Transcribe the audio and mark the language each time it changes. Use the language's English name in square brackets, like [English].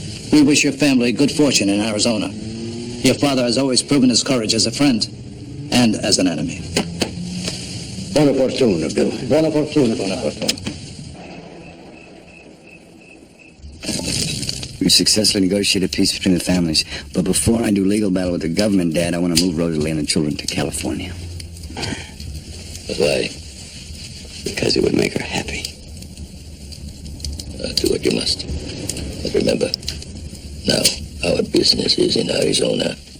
[English] We wish your family good fortune in Arizona. Your father has always proven his courage as a friend and as an enemy. [Italian] Buona fortuna, Bill. Buona fortuna, buona fortuna. [English] We've successfully negotiated peace between the families. But before I do legal battle with the government, Dad, I want to move Rosalie and the children to California. But why? Because it would make her happy. Do what you must. But remember, now our business is in Arizona.